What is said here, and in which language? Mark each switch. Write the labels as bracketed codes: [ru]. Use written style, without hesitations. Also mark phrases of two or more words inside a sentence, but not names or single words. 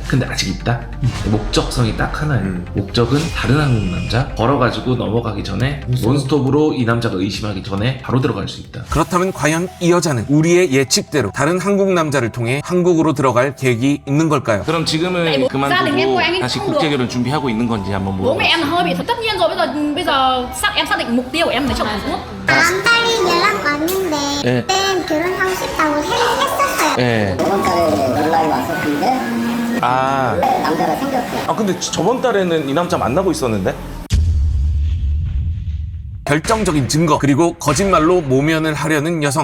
[ko] 근데 아직 있다? 목적성이 딱 하나예요. 목적은 다른 한국 남자 걸어가지고 넘어가기 전에 원스톱으로 이 남자가 의심하기 전에 바로 들어갈 수 있다. 그렇다면 과연 이 여자는 우리의 예측대로 다른 한국 남자를 통해 한국으로 들어갈 계획이 있는 걸까요? 그럼 지금은 [vi] Gia đình em [ko] 그만두고 [vi] của anh ấy [ko] 다시 [vi] không được. [ko] 국제결혼 준비하고 있는 건지 한번 [vi] Bố mẹ [ko] 물어보세요. [vi] em là hơi bị thật, tất nhiên rồi, bây giờ em xác định mục tiêu của em lấy chồng Hàn Quốc. [ko] 다음 달에 연락 왔는데 네. 그때 결혼하고 싶다고 했었어요. 네. 이번 달에 연락이 왔었는데 아, 남자가 생겼어요. 근데 저번 달에는 이 남자 만나고 있었는데? 결정적인 증거, 그리고 거짓말로 모면을 하려는 여성.